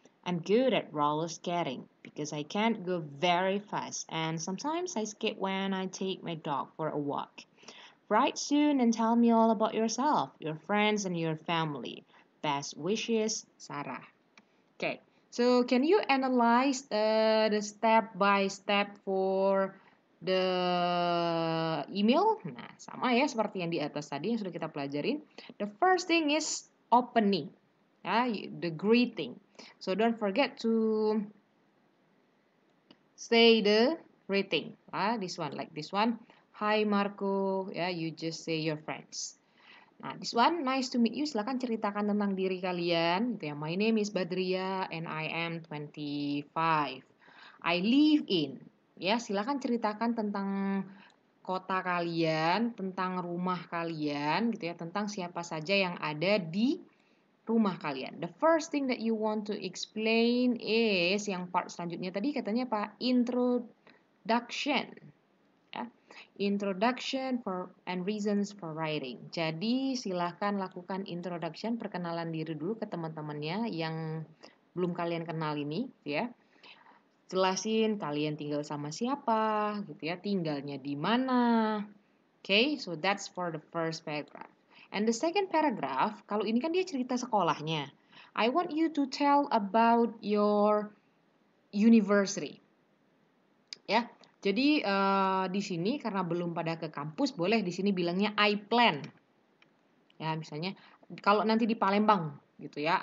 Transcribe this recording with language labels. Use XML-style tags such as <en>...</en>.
<en>I'm good at roller skating because I can't go very fast, and sometimes I skate when I take my dog for a walk. Write soon and tell me all about yourself, your friends, and your family. Best wishes, Sarah. Okay, so can you analyze the step by step for the email?</en> <id>Nah, sama ya seperti yang di atas tadi yang sudah kita pelajarin.</id> <en>The first thing is opening, ya, the greeting. So don't forget to say the greeting. This one, like this one. Hi Marco, ya, you just say your friends.</en> <id>Nah,</id> <en>this one, nice to meet you.</en> <id>Silakan ceritakan tentang diri kalian. Gitu ya.</id> <en>My name is Badria and I am 25. I live in.</en> <id>Ya, silakan ceritakan tentang kota kalian, tentang rumah kalian, gitu ya, tentang siapa saja yang ada di rumah kalian.</id> <en>The first thing that you want to explain is</en> <id>yang part selanjutnya tadi katanya apa?</id> <en>Introduction. Ya. Introduction and reasons for writing.</en> <id>Jadi silahkan lakukan introduction, perkenalan diri dulu ke teman-temannya yang belum kalian kenal ini, ya. Jelasin kalian tinggal sama siapa, gitu ya, tinggalnya di mana.</id> <en>Okay, so that's for the first paragraph. And the second paragraph,</en> <id>kalau ini kan dia cerita sekolahnya.</id> <en>I want you to tell about your university.</en> <id>Ya, jadi di sini karena belum pada ke kampus, boleh di sini bilangnya I plan. Ya, misalnya kalau nanti di Palembang, gitu ya.</id>